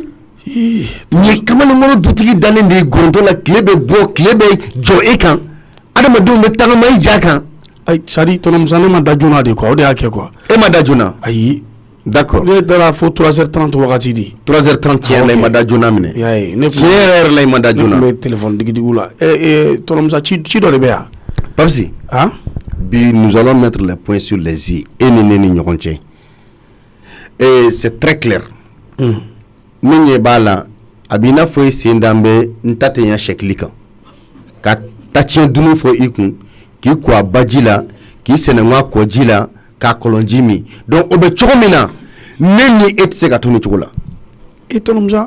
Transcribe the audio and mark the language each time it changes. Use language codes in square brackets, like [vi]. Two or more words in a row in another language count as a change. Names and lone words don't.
[bm] Ni kamalenkɔrɔ dutigi dalen de ye gorontɔ la tile bɛ bɔ tile bɛ jɔ e kan adamadenw bɛ tagama i ja kan. Ayi sadi Tɔnɔmusa ne ma da joona de quoi o de y'a kɛ quoi. E ma da joona. Ayi. D'accord. Ne taara fo 3h30 wagati de. 3h30 tiɲɛ la i ma da joona minɛ. Y'a ye ne tiɲɛ yɛrɛ la i ma da joona. Ne tun bɛ téléphone digidigiw la. Tɔnɔmusa ci dɔ de bɛ yan. Papsi. Hein? [fr] Bi nous allons mettre les points sur les i et [bm] ne ni ɲɔgɔn cɛ. [fr] Et c'est très clair. [bm] Ne ɲɛ b'a la a b'i n'a fɔ i sen da n bɛ n ta tɛ ɲɛ sɛkili kan ka ta tiɲɛ dunun fɔ i kun k'i ko a baji la k'i sɛnɛŋa kɔ ji la k'a kɔlɔn ji min donc o bɛ cogo min na ne ni e tɛ se ka to ni cogo la. E Tɔnɔmusa.